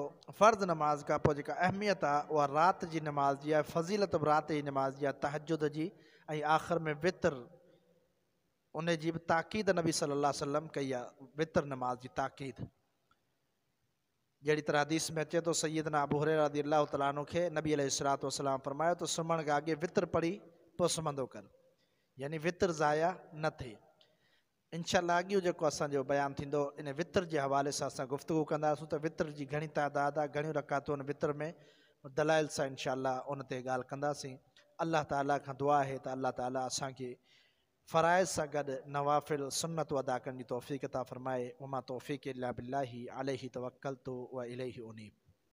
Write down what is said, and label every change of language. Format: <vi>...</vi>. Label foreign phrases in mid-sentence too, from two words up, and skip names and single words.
<sd>फ़र्ज़ु नमाज़ खां पोइ जेका अहमियत आहे उहा राति जी नमाज़ जी आहे, फ़ज़ीलत बि राति जी नमाज़ जी आहे, तहज्जुद जी। ऐं आख़िर में वित्र, उन जी बि ताक़ीद नबी</sd> <ar>صلى الله عليه وسلم</ar> <sd>कई आहे, वित्र नमाज़ जी ताक़ीद। जहिड़ी तरह हदीस में अचे थो, सैयदना अबू हुरैरा</sd> <ar>رضي الله تعالى عنه</ar> <sd>खे नबी</sd> <ar>عليه الصلاة والسلام</ar> <sd>फरमायो त सुम्हण खां अॻे वित्र पढ़ी पोइ सुम्हंदो कर, यानी वित्र ज़ाया न थिए। इंशाअल्लाह अॻियो जेको असांजो बयानु थींदो इन वित्र जे हवाले सां असां गुफ़्तगू कंदासीं त वित्र जी घणी तइदाद आहे, घणियूं रकातूं आहिनि वित्र में, दलाइल सां इंशाअल्लाह उन ते ॻाल्हि कंदासीं। अल्लाह ताला खां दुआ आहे त अल्लाह ताला असांखे फ़राइज़ सां गॾु नवाफ़िल सुन्नतूं अदा करण जी तौफ़ीक़ अता फ़रमाए।</sd> <ar>وما توفيق إلا بالله عليه توكلت وإليه أنيب.</ar>